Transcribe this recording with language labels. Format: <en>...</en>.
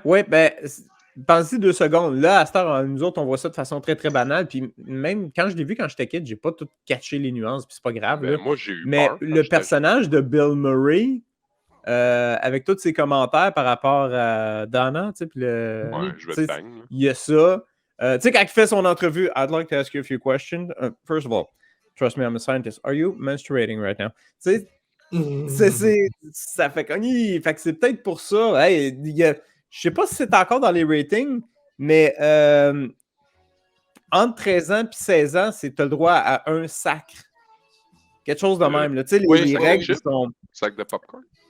<fr>Ouais, ben, pensez 2 secondes. Là, à cette heure, nous autres, on voit ça de façon très, très banale. Puis même quand je l'ai vu quand j'étais kid, j'ai pas tout catché les nuances, puis c'est pas grave. Ben, moi, j'ai eu mais peur le personnage de Bill Murray, avec tous ses commentaires par rapport à Donna, tu sais, puis le. Ouais, je vais te bang. Il y a ça. Tu sais, quand il fait son entrevue,</fr> <en>I'd like to ask you a few questions. First of all, trust me, I'm a scientist. Are you menstruating right now?</en> <fr>Tu sais, ça fait cogner. Fait que c'est peut-être pour ça. Hey, je sais pas si c'est encore dans les ratings, mais entre 13 ans et 16 ans, tu as le droit à un sacre. Quelque chose de même. Tu sais, les règles sont. Sac de popcorn?</fr>